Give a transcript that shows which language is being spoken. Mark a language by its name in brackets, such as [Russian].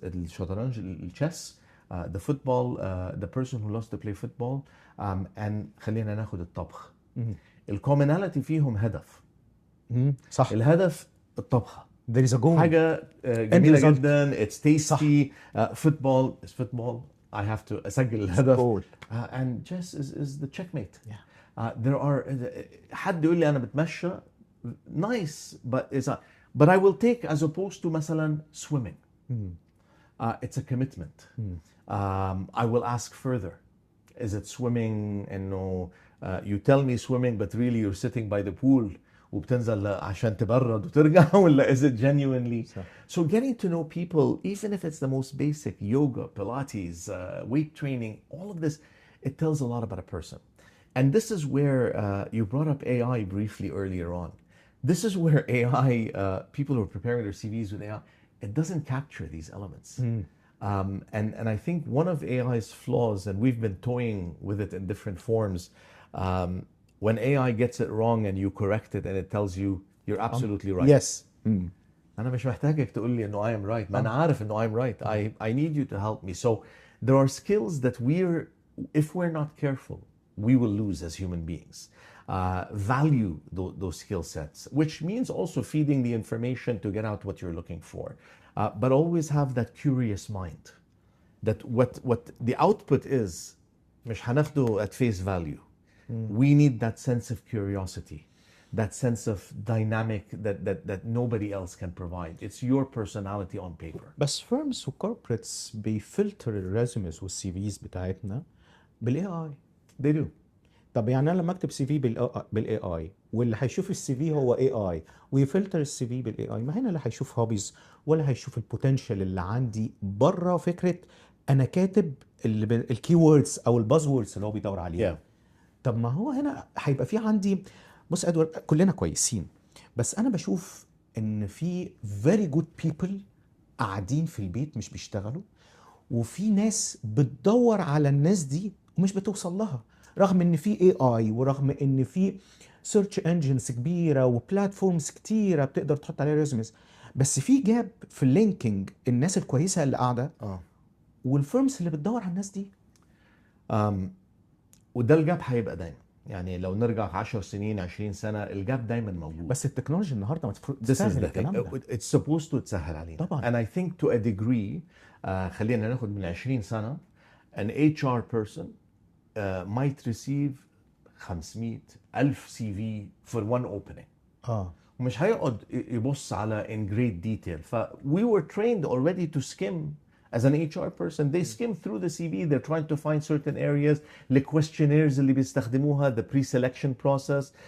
[English] الشطرنج, الchess, the football, the person who loves to play football, and [Arabic] خلينا ناخد الطبخ. الكومناليتي فيهم هدف. صح. الهدف الطبخة. [English] There is a goal. [Arabic] حاجة جميلة جدا. [English] It's tasty. Football is football. I have to [Arabic] أسجل الهدف. [English] And chess is the checkmate. Yeah. There are [Arabic] حد يقول لي أنا بتمشى. [English] Nice, but I will take as opposed to مثلا swimming. It's a commitment. I will ask further. Is it swimming إنه you tell me swimming but really you're sitting by the pool [Arabic] وبتنزل عشان تبرد وترجع, [English] ولا is it genuinely? So getting to know people, even if it's the most basic yoga, Pilates, weight training, all of this, it tells a lot about a person. And this is where you brought up AI briefly earlier on. This is where AI, people who are preparing their CVs with AI, it doesn't capture these elements. And I think one of AI's flaws, and we've been toying with it in different forms, when AI gets it wrong and you correct it and it tells you you're absolutely right. Yes. [Arabic] أنا مش محتاجك تقول لي إنه [English] I am right. [Arabic] ما أنا عارف إنه [English] I'm right. I need you to help me. So there are skills that if we're not careful, we will lose as human beings. Value those skill sets, which means also feeding the information to get out what you're looking for. But always have that curious mind. That what the output is, [Arabic] مش هناخده [English] at face value. We need that sense of curiosity, that sense of dynamic that nobody else can provide. It's your personality on paper. [Arabic] بس firms و corporates بيفلتر الريزوميز والسي فيز بتاعتنا بالاي اي. [English] They do. [Arabic] طب يعني انا لما اكتب سي في بالاي اي واللي هيشوف السي في هو اي اي ويفلتر السي في بالاي اي، ما هنا لا هيشوف هوبيز ولا هيشوف البوتنشال اللي عندي بره فكره انا كاتب الكي ووردز او الباز ووردز اللي هو بيدور عليها. طب ما هو هنا هيبقى في عندي، بص ادوارد كلنا كويسين، بس انا بشوف ان في [English] very good people [Arabic] قاعدين في البيت مش بيشتغلوا، وفي ناس بتدور على الناس دي ومش بتوصل لها، رغم ان في اي اي ورغم ان في سيرش انجنز كبيره وبلاتفورمز كتيره بتقدر تحط عليها ريزوميز، بس في جاب في اللينكينج الناس الكويسه اللي قاعده والفيرمز اللي بتدور على الناس دي. وده الجاب هيبقى دايما، يعني لو نرجع 10 سنين 20 سنه الجاب دايما موجود. بس التكنولوجيا النهارده تسهل الكلام ده. [English] It's supposed to [Arabic] تسهل علينا طبعا. [English] And I think to a degree [Arabic] خلينا ناخد من 20 سنه [English] an HR person might receive 500,000 CV for one opening. [Arabic] ومش هيقعد يبص على [English] in great detail. We were trained already to skim as an HR person. They skim through the CV. They're trying to find certain areas. The questionnaires [Arabic] اللي بيستخدموها, [English] the pre-selection process.